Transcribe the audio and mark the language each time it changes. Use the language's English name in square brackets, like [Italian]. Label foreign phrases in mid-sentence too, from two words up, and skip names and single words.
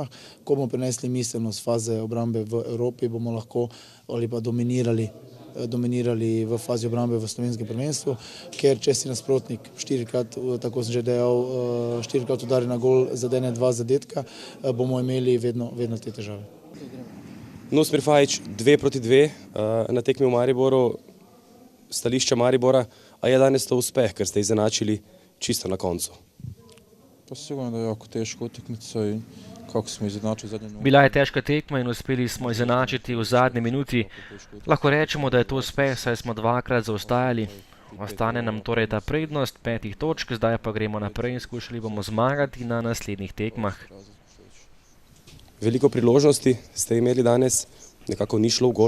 [Slovenian] Ko bomo prinesli miselnost faze obrambe v Evropi, bomo lahko ali pa dominirali v fazi obrambe v slovenskem prvenstvu, ker če si nasprotnik 4krat, tako sem že dejal, 4krat udari na gol, zadene 2 zadetka, bomo imeli vedno te težave. Nusmir Fajić 2-2 na tekmi v Mariboru, stališča Maribora, a je danes to uspeh, ker ste izenačili čisto na koncu? [Croatian] Pa sigurno da je jako teška utakmica i kako smo izenačili zadnje minuti. [Slovenian] Bila je težka tekma in uspeli smo izenačiti v zadnji minuti. Lahko rečemo, da je to uspeh, saj smo 2krat zaostajali. Ostane nam torej ta prednost 5 točk, zdaj pa gremo naprej in skušali bomo zmagati na naslednjih tekmah. Veliko priložnosti ste imeli danes, nekako ni šlo v gol?